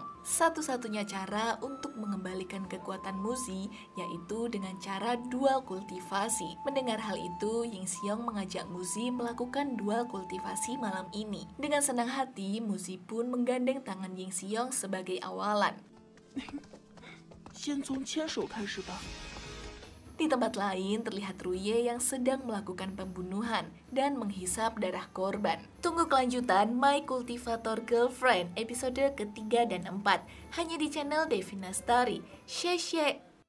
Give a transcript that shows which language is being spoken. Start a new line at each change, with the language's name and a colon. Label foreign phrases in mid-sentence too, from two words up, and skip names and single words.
Indonesian: Satu-satunya cara untuk mengembalikan kekuatan Muzi yaitu dengan cara dual kultivasi. Mendengar hal itu, Ying Xiong mengajak Muzi melakukan dual kultivasi malam ini. Dengan senang hati, Muzi pun menggandeng tangan Ying Xiong sebagai awalan.
Chinese: 先从牵手开始吧。
Indonesian: Di tempat lain terlihat Ruye yang sedang melakukan pembunuhan dan menghisap darah korban. Tunggu kelanjutan My Cultivator Girlfriend episode ketiga dan 4 hanya di channel Devina Story. Share.